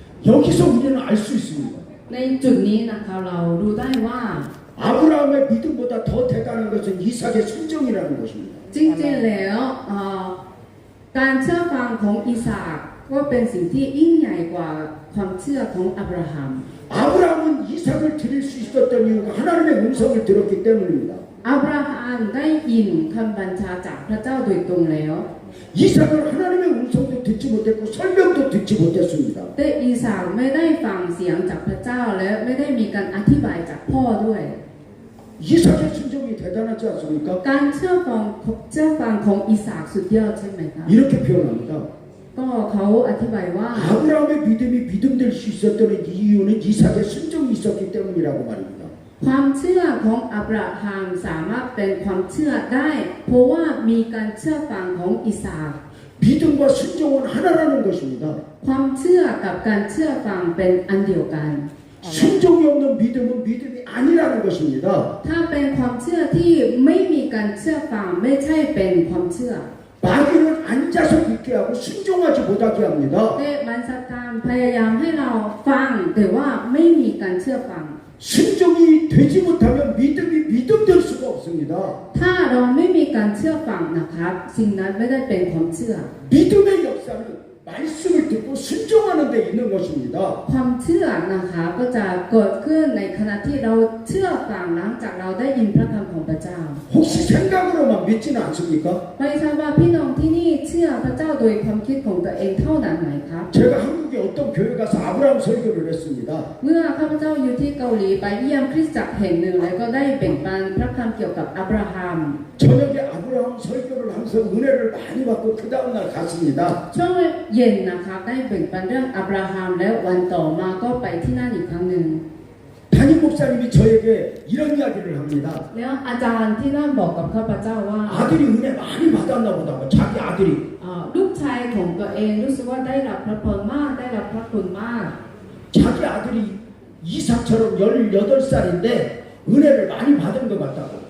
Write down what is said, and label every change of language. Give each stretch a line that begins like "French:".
Korean: 여기서 우리는 알 수 있습니다.
Thai: ในจุดนี้นะคะเรารู้ได้ว่า
Korean: 아브라함의 믿음보다 더 대단한 것은 이삭의 순종이라는 것입니다.
Thai: จริงๆแล้วการเชื่อฟังของอิสากก็เป็นสิ่งที่ยิ่งใหญ่กว่าความเชื่อของอับราฮัม
Korean: 아브라함은 이삭을 드릴 수 있었던 이유가 하나님의 음성을 들었기 때문입니다.
Thai: อับราฮัมได้ยินคำบัญชาจากพระเจ้าโดยตรงแล้ว
Korean: 이삭은 하나님의 음성도 듣지 못했고 설명도 듣지 못했습니다.
Thai: แต่อิสากไม่ได้ฟังเสียงจากพระเจ้าและไม่ได้มีการอธิบายจากพ่อด้วย
Korean: 이삭의 순종이 대단하지 않습니까?
Thai: การเชื่อฟังของอิสากสุดยอดใช่ไหมคะ
Korean: 이렇게 표현합니다.
Thai: ก็เขาอธิบายว่า
Korean: 아브라함의 믿음이 믿음될 수 있었던 이유는 이삭의 순종이 있었기 때문이라고 말입니다.
Thai: ความเชื่อของอับราฮัมสามารถเป็นความเชื่อได้ เพราะว่ามีการเชื่อฟังของอิสาก
Korean: 믿음과 순종은 하나라는 것입니다.
Thai: ความเชื่อกับการเชื่อฟังเป็นอันเดียวกัน
Korean: 순종이 없는 믿음은 믿음이 아니라는 것입니다.
Thai: ถ้าเป็นความเชื่อที่ไม่มีการเชื่อฟังไม่ใช่เป็นความเชื่อ
Korean: 마귀는 앉아서 믿게 하고 순종하지 못하게 합니다.
Thai: แต่มันซาตานพยายามให้เราฟังแต่ว่าไม่มีการเชื่อฟัง
Korean: 순종이 되지 못하면 믿음이 믿음될 수가 없습니다.
Thai: ถ้าเราไม่มีการเชื่อฟังนะครับสิ่งนั้นไม่ได้เป็นความเชื่อ
Korean: 믿음의 역사는 말씀을 듣고 순종하는 데 있는 것입니다.
Thai: ความเชื่อนะคะก็จะเกิดขึ้นในขณะที่เราเชื่อฟังหลังจากเราได้ยินพระคำของพระเจ้า
Korean: 혹시 생각으로만 믿지는 않습니까?
Thai: ไม่ทราบว่าพี่น้องที่นี่เชื่อพระเจ้าโดยความคิดของตัวเองเท่านั้นไหมครับ
Korean: 제가 한국에 어떤 교회 가서 아브라함 설교를 했습니다.
Thai: เมื่อข้าพเจ้าอยู่ที่เกาหลีไปเยี่ยมคริสตจักรแห่งหนึ่งแล้วก็ได้แบ่งปันพระคำเกี่ยวกับอับราฮัม
Korean: 저녁에 아브라함 설교를 하면서 은혜를 많이 받고 그 다음날 갔습니다.
Thai: ช่วงเย็นนะครับได้แบ่งปันเรื่องอับราฮัมแล้ววันต่อมาก็ไปที่นั่นอีกครั้งหนึ่ง
Korean: 담임 목사님이 저에게 이런 이야기를 합니다.
Thai: แล้วอาจารย์ที่นั่นบอกกับข้าพเจ้าว่า
Korean: 아들이 은혜 많이 받았나 보다고 자기 아들이
Thai: ลูกชายของตัวเองรู้สึกว่าได้รับพระพรมากได้รับพระคุณมาก
Korean: 자기 아들이 이삭처럼 18살인데 은혜를 많이 받은 것 같다고.